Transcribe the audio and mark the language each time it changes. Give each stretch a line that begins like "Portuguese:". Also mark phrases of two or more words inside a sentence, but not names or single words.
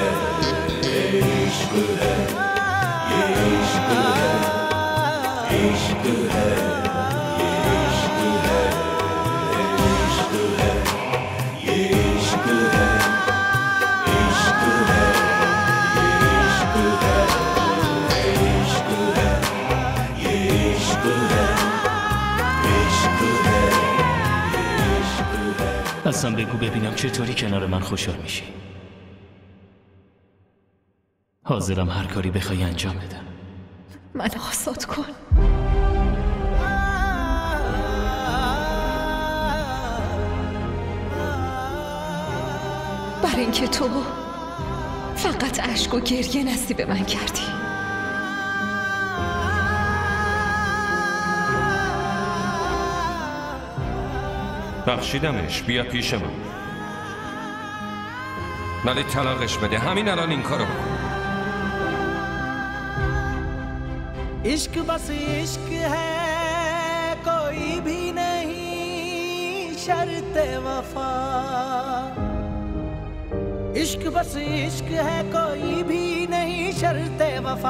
Hindi: ये इश्क है, ये इश्क है, इश्क है, ये इश्क है, इश्क है, ये इश्क है, इश्क है, ये इश्क है, इश्क है, ये इश्क है, इश्क है, ये इश्क है.
Persian: اصلا بگو ببینم چطوری کنار من خوشحال میشی. حاضرم هر کاری بخوای انجام بدم. من آزاد کن. برای اینکه تو فقط اشک و گریه نصیب من کردی. بخشیدمش، بیا پیش من. ولی طلاقش بده، همین الان این کارو بکن.
Hindi: इश्क बस इश्क है, कोई भी नहीं शर्त वफा. इश्क बस इश्क है, कोई भी नहीं शर्त वफा.